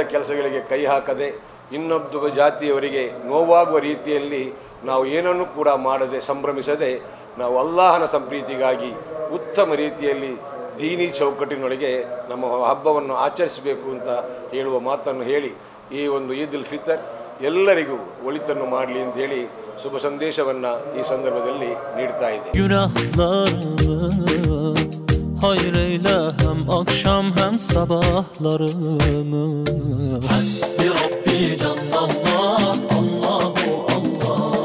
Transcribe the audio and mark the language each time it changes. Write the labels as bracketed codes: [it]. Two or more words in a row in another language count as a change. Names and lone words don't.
[kn] ಕೆಲಸಗಳಿಗೆ ಕೈ ಹಾಕದೆ, ಇನ್ನೊಬ್ಬ ಜಾತಿಯವರಿಗೆ ನೋವಾಗುವ ರೀತಿಯಲ್ಲಿ ನಾವು ಏನನ್ನು ಕೂಡ ಮಾಡದೆ, ಸಂಭ್ರಮಿಸದೆ, ನಾವು ಅಲ್ಲಾಹನ ಸಂಪ್ರೀತಿಗಾಗಿ ಉತ್ತಮ ರೀತಿಯಲ್ಲಿ ದೀನಿ ಚೌಕಟ್ಟಿನೊಳಗೆ ನಮ್ಮ ಹಬ್ಬವನ್ನು ಆಚರಿಸಬೇಕು ಅಂತ ಹೇಳುವ ಮಾತನ್ನು ಹೇಳಿ ಈ ಒಂದು ಈದ್ ಉಲ್ ಫಿತರ್ ಎಲ್ಲರಿಗೂ ಒಳಿತನ್ನು ಮಾಡಲಿ ಅಂತ ಹೇಳಿ ಶುಭ ಸಂದೇಶವನ್ನು ಈ ಸಂದರ್ಭದಲ್ಲಿ ನೀಡ್ತಾ ಇದೆ. [tr] Hayır eyle hem akşam hem sabahlarımı. [ar] حسبي ربي جل الله, الله الله.